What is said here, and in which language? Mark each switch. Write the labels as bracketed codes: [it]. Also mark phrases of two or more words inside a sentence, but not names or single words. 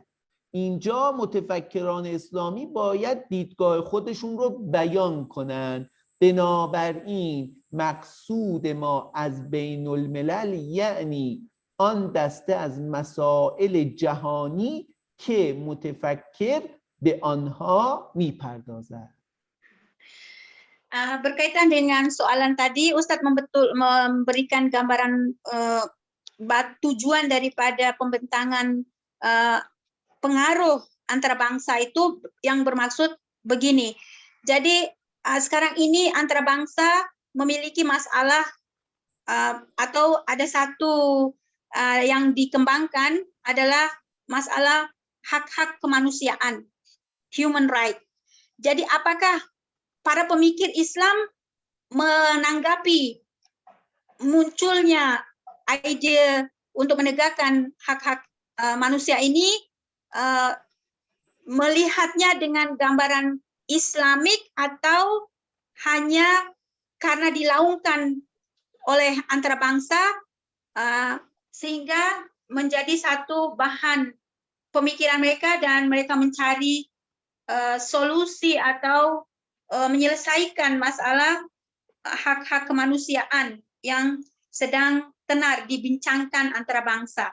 [fa] اینجا متفکران اسلامی باید دیدگاه خودشون رو بیان کنند. بنابراین مقصود ما از بین الملل یعنی آن دسته از مسائل جهانی که متفکر به آنها میپردازد. [ms] Berkaitan dengan soalan tadi, Ustadz memberikan gambaran tujuan daripada pembentangan pengaruh antara bangsa itu yang bermaksud begini. Jadi sekarang ini antara bangsa memiliki masalah atau ada satu yang dikembangkan adalah masalah hak-hak kemanusiaan, [en] human right. [ms] Jadi apakah para pemikir Islam menanggapi munculnya ide untuk menegakkan hak-hak manusia ini, melihatnya dengan gambaran Islamik atau hanya karena dilaungkan oleh antara bangsa sehingga menjadi satu bahan pemikiran mereka dan mereka mencari solusi atau menyelesaikan masalah hak-hak kemanusiaan yang sedang tenar dibincangkan antara bangsa.